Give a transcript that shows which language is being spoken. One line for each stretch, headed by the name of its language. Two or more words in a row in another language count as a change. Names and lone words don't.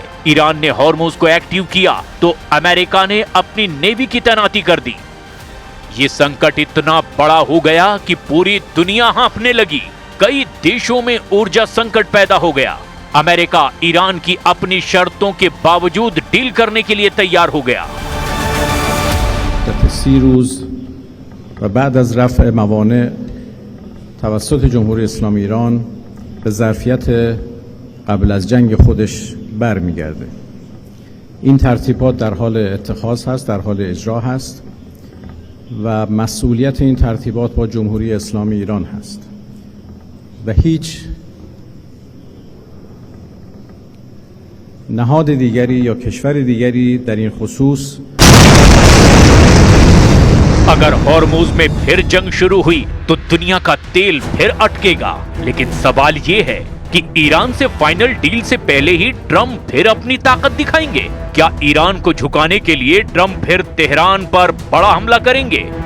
Hindi: ईरान ने हॉर्मुज को एक्टिव किया तो अमेरिका ने अपनी नेवी की तैनाती कर दी। ये संकट इतना बड़ा हो गया कि पूरी दुनिया हाँफने लगी। कई देशों में ऊर्जा संकट पैदा हो गया। अमेरिका ईरान की अपनी शर्तों के बावजूद डील करने के लिए तैयार हो गया।
Persian: و بعد از رفع موانع توسط جمهوری اسلامی ایران به ظرفیت قبل از جنگ خودش برمیگرده. این ترتیبات در حال اتخاذ هست، در حال اجرا هست و مسئولیت این ترتیبات با جمهوری اسلامی ایران هست و هیچ نهاد دیگری یا کشور دیگری در این خصوص
Hindi: अगर हॉर्मुज में फिर जंग शुरू हुई तो दुनिया का तेल फिर अटकेगा। लेकिन सवाल ये है कि ईरान से
English: final deal
Hindi: से पहले ही ट्रंप फिर अपनी ताकत दिखाएंगे। क्या ईरान को झुकाने के लिए ट्रंप फिर तेहरान पर बड़ा हमला करेंगे?